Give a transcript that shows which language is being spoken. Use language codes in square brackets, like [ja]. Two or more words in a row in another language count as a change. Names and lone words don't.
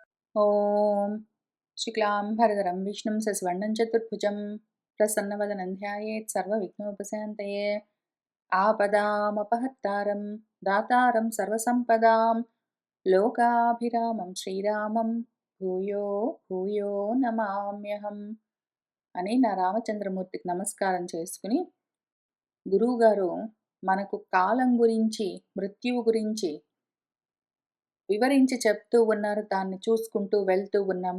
[sa] ॐ शुक्लाम्बरधरं विष्णुं शशिवर्णं चतुर्भुजं प्रसन्नवदनं ध्यायेत् सर्वविघ्नोपशान्तये। आपदामपहर्तारं दातारं सर्वसम्पदां लोकाभिरामं श्रीरामं భూయో భూయో నమామ్యహం [te] అని నా రామచంద్రమూర్తికి నమస్కారం చేసుకుని, గురువుగారు మనకు కాలం గురించి, మృత్యువు గురించి వివరించి చెప్తూ ఉన్నారు. దాన్ని చూసుకుంటూ వెళ్తూ ఉన్నాము.